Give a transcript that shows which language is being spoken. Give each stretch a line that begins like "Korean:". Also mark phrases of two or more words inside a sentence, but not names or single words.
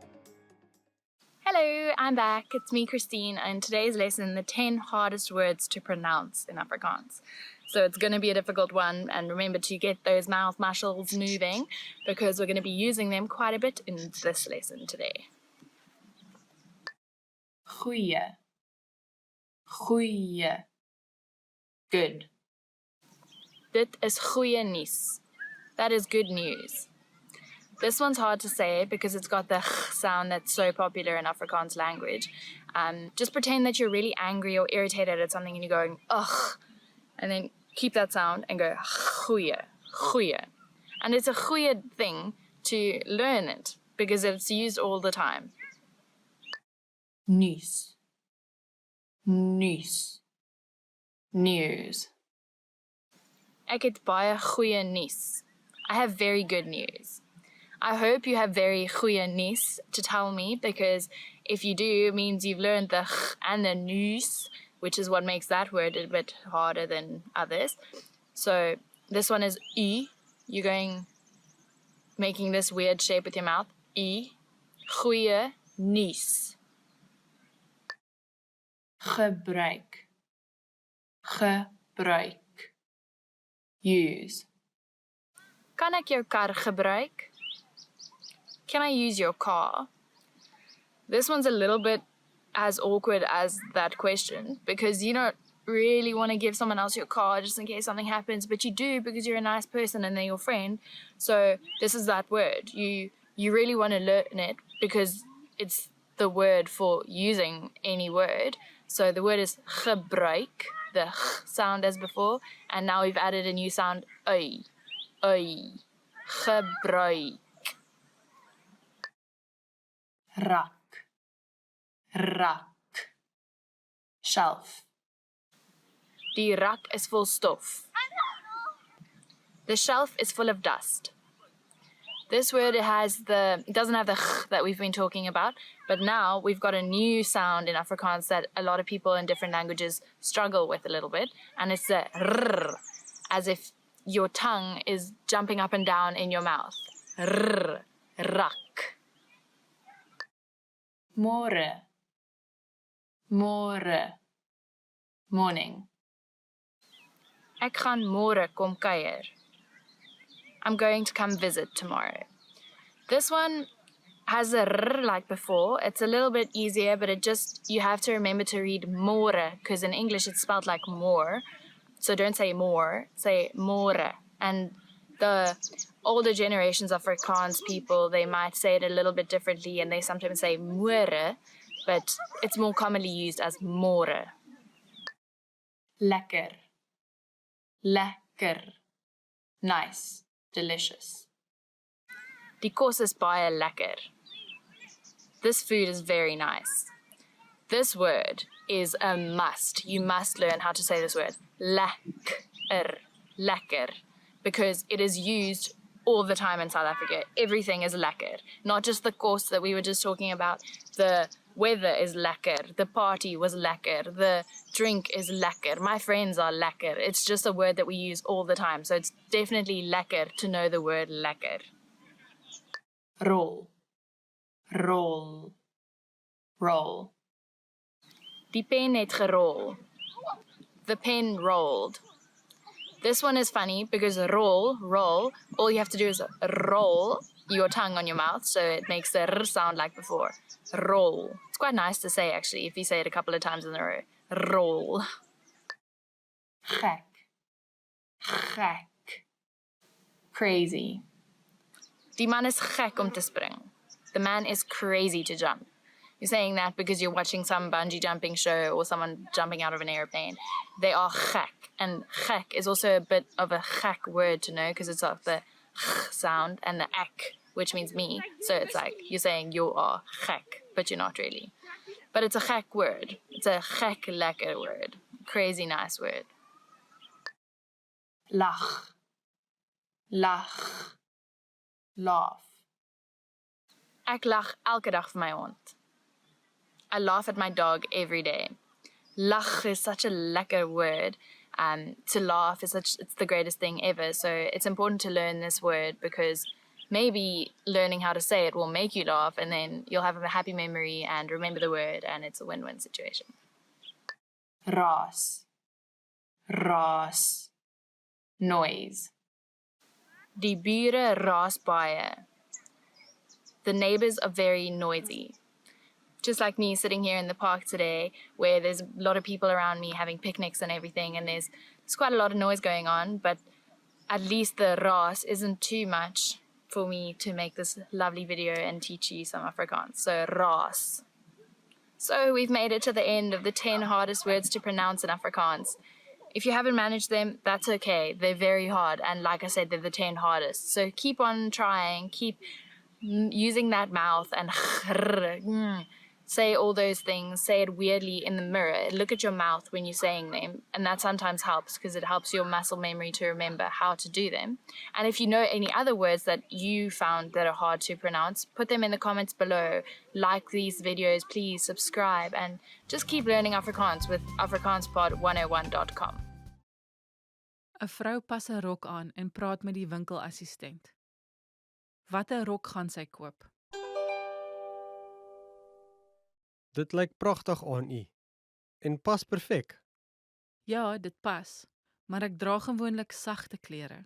English: Hello, I'm back. It's me, Christine, and today's lesson, the 10 hardest words to pronounce in Afrikaans. So it's going to be a difficult one, and remember to get those mouth muscles moving because we're going to be using them quite a bit in this lesson today.
Afrikaans: Goeie. Goeie. Good. Dit is goeie nuus.
English: That is good news. This one's hard to say because it's got the ch sound that's so popular in Afrikaans language. Just pretend that you're really angry or irritated at something and you're going, ugh, and then keep that sound and go,
Afrikaans: goeie, goeie.
English: And it's a goeie thing to learn it because it's used all the time.
Afrikaans: Nuus. Nuus. News. Ek het baie goeie nuus.
English: I have very good news. I hope you have very
Afrikaans: goeie nuus
English: to tell me, because if you do, it means you've learned the ch and the nuus, which is what makes that word a bit harder than others. So this one is u. You're making this weird shape with your mouth.
Afrikaans: U. Goeie nuus. Gebruik. Gebruik. Use. Kan ek jou kar gebruik?
English: Can I use your car? This one's a little bit as awkward as that question, because you don't really want to give someone else your car just in case something happens, but you do because you're a nice person and they're your friend. So this is that word. You really want to learn it because it's the word for using any word. So the word is gebruik, the ch sound as before, and now we've added a new sound,
Afrikaans: ui. Ui. Gebruik. Rak. Rak. Shelf. Die rak is vol stof.
English: The shelf is full of dust. This word it doesn't have the ch that we've been talking about, but now we've got a new sound in Afrikaans that a lot of people in different languages struggle with a little bit, and it's the rrr, as if your tongue is jumping up and down in your mouth.
Afrikaans: Rrr, rak. Môre. Môre. Morning. Ek gaan môre kom kuier.
English: I'm going to come visit tomorrow. This one has a r like before. It's a little bit easier, but you have to remember to read môre, because in English it's spelled like more. So don't say more, say môre. And the older generations of Afrikaans people, they might say it a little bit differently, and they sometimes say môre, but it's more commonly used as môre.
Afrikaans: Lekker. Lekker.
English: Nice. Delicious.
Afrikaans: Die kos is baie lekker.
English: This food is very nice. This word is a must. You must learn how to say this word.
Afrikaans: Lekker. Lekker.
English: Because it is used all the time in South Africa. Everything is lekker. Not just the kos that we were just talking about. The weather is lekker. The party was lekker. The drink is lekker. My friends are lekker. It's just a word that we use all the time. So it's definitely lekker to know the word lekker. Rol.
Afrikaans: Rol. Roll. Die pen het gerol.
English: The pen rolled. This one is funny because roll, all you have to do is roll your tongue on your mouth, so it makes the r sound like before. Roll. It's quite nice to say, actually, if you say it a couple of times in a row. Roll.
Afrikaans: Gek. Gek. Crazy. Die man is gek om te spring.
English: The man is crazy to jump. You're saying that because you're watching some bungee jumping show or someone jumping out of an airplane. They are gek. And gek is also a bit of a gek word to know because it's of the ch sound and the ek, which means me. So it's like you're saying you are gek, but you're not really. But it's a gek word. It's a
Afrikaans: gek lekker
English: word. Crazy nice word. Lach.
Afrikaans: Lach. Laugh. Ek lag elke dag vir my hond.
English: I laugh at my dog every day. Lach is such a lekker word. To laugh it's the greatest thing ever. So it's important to learn this word because maybe learning how to say it will make you laugh, and then you'll have a happy memory and remember the word, and it's a win-win situation.
Afrikaans: Raas. Raas. Noise. Die bure raas baie.
English: The neighbors are very noisy. Just like me sitting here in the park today, where there's a lot of people around me having picnics and everything, and there's quite a lot of noise going on, but at least the raas isn't too much for me to make this lovely video and teach you some Afrikaans. So raas. So we've made it to the end of the 10 hardest words to pronounce in Afrikaans. If you haven't managed them, that's okay. They're very hard. And like I said, they're the 10 hardest. So keep on trying, keep using that mouth and say all those things, say it weirdly in the mirror. Look at your mouth when you're saying them. And that sometimes helps because it helps your muscle memory to remember how to do them. And if you know any other words that you found that are hard to pronounce, put them in the comments below. Like these videos, please subscribe, and just keep learning Afrikaans with afrikaanspod101.com.
Afrikaans: 'n Vrou pas 'n rok aan en praat met die winkelassistent. Watter rok gaan sy koop? Dit lyk pragtig aan u en pas perfek. Ja, dit pas, maar ek dra gewoonlik sagte klere.